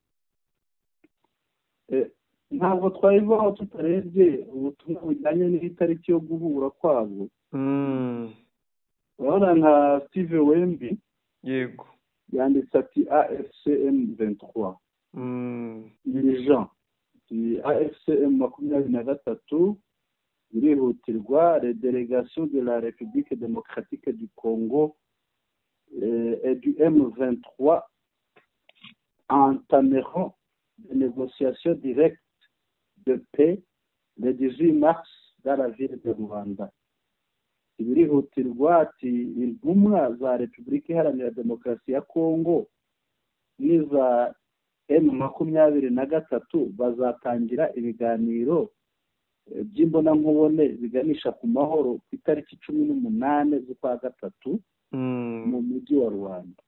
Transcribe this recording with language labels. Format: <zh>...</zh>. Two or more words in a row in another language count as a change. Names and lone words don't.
<rw>ntabwo twayivaho tutarebye ubutumwa bujyanye n'itariki yo guhura kwabo. urabona nka Steve Wemby yego yanditse ati</rw> <fr>AFCM 23 dirigeant AFCM 23 birihutirwa les délégations de la République démocratique du Congo et du M23 entameront des négociations directes de paix le 18 mars dans la ville de Rwanda.</fr> <rw>Birihutirwa ati intumwa za Repubulika Iharanira Demokarasi ya Kongo n'iza M23 bazatangira ibiganiro by'imbonankubone biganisha ku mahoro ku itariki 18 z'ukwa gatatu mu mujyi wa Rwanda.</rw>